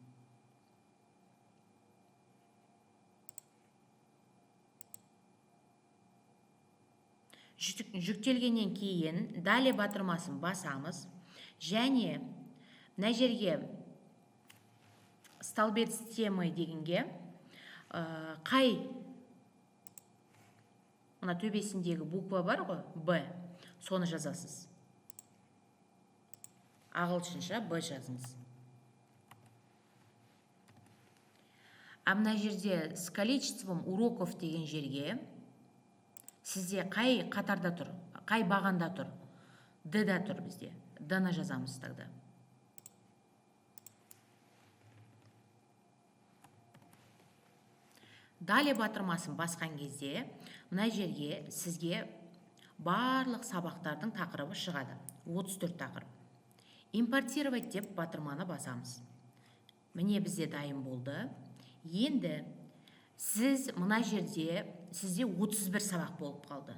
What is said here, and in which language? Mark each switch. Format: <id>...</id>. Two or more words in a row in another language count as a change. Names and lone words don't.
<kk>Жүктелгеннен кейін далее батырмасын басамыз және мына жерге</kk> <ru>столбец темы</ru> <kk>дегенге қай мына төбесіндегі буква бар ғой, Б, соны жазасыз. Ағылшынша Б жазыңыз. А мына жерде</kk> <ru>с количеством уроков</ru> <kk>деген жерге сізде қай қатарда тұр, қай бағанда тұр, Д-да тұр бізде. Д-ны жазамыз тогда. Далее батырмасын басқан кезде, мына жерге сізге барлық сабақтардың тақырыбы шығады. 34 тақырып. Импортировать деп батырманы басамыз. Міне бізде дайын болды. Енді сіз мына жерде сізде 31 сабақ болып қалды.</kk>